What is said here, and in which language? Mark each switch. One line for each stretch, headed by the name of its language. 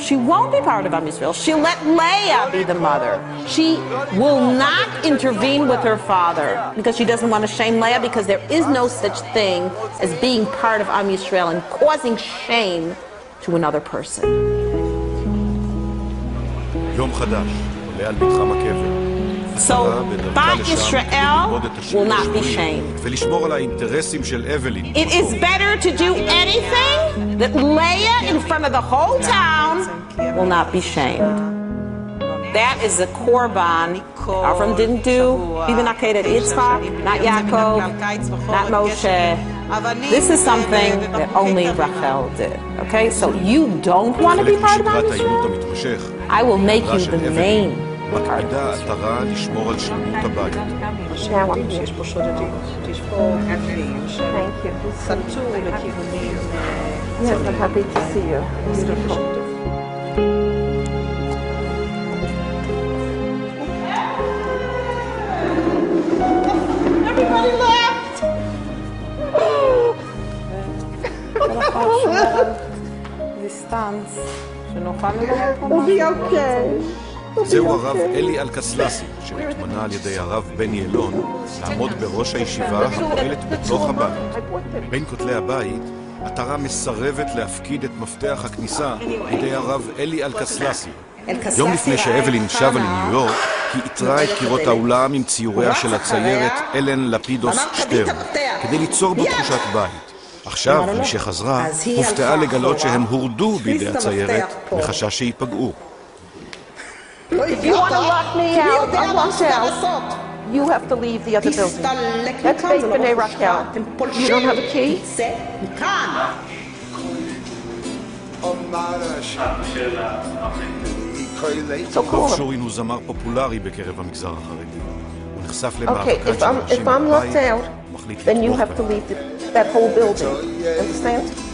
English: She won't be part of Am Yisrael. She'll let Leah be the mother. She will not intervene with her father because she doesn't want to shame Leah, because there is no such thing as being part of Am Yisrael and causing shame to another person.
Hebrew: יום חדש, עולה על מתחם הקבר.
English: So, Bat Yisrael will not be shamed. It is better to do anything that Leah in front of the whole town will not be shamed. That is the korban Avram didn't do. Even not Yitzchak, not Yaakov, not Moshe. This is something that only Rachel did. Okay, so you don't want to be part of Israel? I will make you the main.
Hebrew: מקפידה עטרה לשמור על שלמות הבית. שיש פה שודדים, יש פה גנבים, סנטו לכיוונים.
English: Yes, I'm happy to see you. Everybody left! דיסטנס, שנוכל ללכת. We'll be okay.
Hebrew: זהו הרב אלי אלקסלסי, שהתמנה על ידי הרב בני אלון לעמוד בראש הישיבה הפועלת בתוך הבית. בין כותלי הבית, עטרה מסרבת להפקיד את מפתח הכניסה בידי הרב אלי אלקסלסי. יום לפני שאבלין שבה לניו יורק, היא איתרה את קירות האולם עם ציוריה של הציירת אלן לפידוס שטרן, כדי ליצור בו תחושת בית. עכשיו, משחזרה, הופתעה לגלות שהם הורדו בידי הציירת מחשש שיפגעו.
English: If you want to lock me out, I'm locked out. You have to leave the other building. That's Beit Bnei Rachel. You don't have a key? So cool.
Hebrew: דוב שורין הוא זמר פופולרי בקרב המגזר החרדי. הוא נחשף למאבקן של אנשים
English: if I'm locked out, then you have to leave that whole building. Understand?